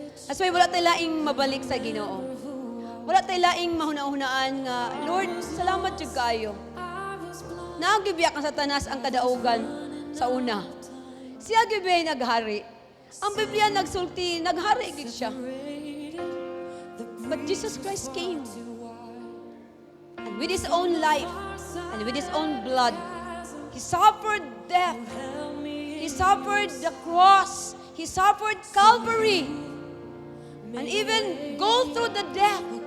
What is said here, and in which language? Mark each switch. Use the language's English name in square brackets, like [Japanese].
[Cebuano] As wala tayo laing mabalik sa Ginoo. Wala tayo laing mahuna-hunaan nga, Lord, salamat jud kaayo. Nagibiyak ang Satanas ang kadaugan sa una. Siya gibay naghari. Ang Biblia nagsulti, naghari gid siya. [English] But Jesus Christ came. And with His own life, and with His own blood, He suffered death. He suffered the cross. He suffered Calvary. And even go through the death.